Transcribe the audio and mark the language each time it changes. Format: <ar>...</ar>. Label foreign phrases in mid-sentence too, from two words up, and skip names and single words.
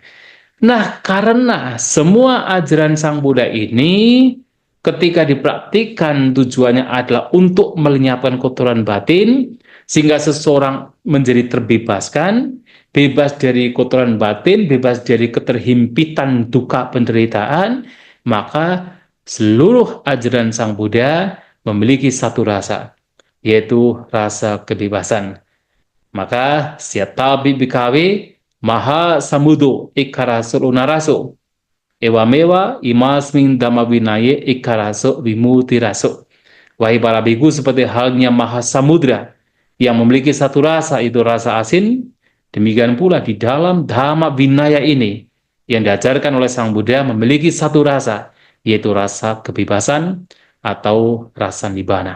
<id>Nah, karena semua ajaran Sang Buddha ini ketika dipraktikkan tujuannya adalah untuk melenyapkan kotoran batin, sehingga seseorang menjadi terbebaskan, bebas dari kotoran batin, bebas dari keterhimpitan duka penderitaan, maka seluruh ajaran Sang Buddha memiliki satu rasa, yaitu rasa kebebasan.</id> <pi>Maka siatabi bikawe maha samudo ikara surunaraso. ewamewa imasmin damawinaye ikaraso vimutiraso.</pi> <id>Wahai para biku, seperti halnya Mahasamudra yang memiliki satu rasa, itu rasa asin, demikian pula di dalam Dhamma Vinaya ini yang diajarkan oleh Sang Buddha memiliki satu rasa, yaitu rasa kebebasan atau rasa nibbana.</id>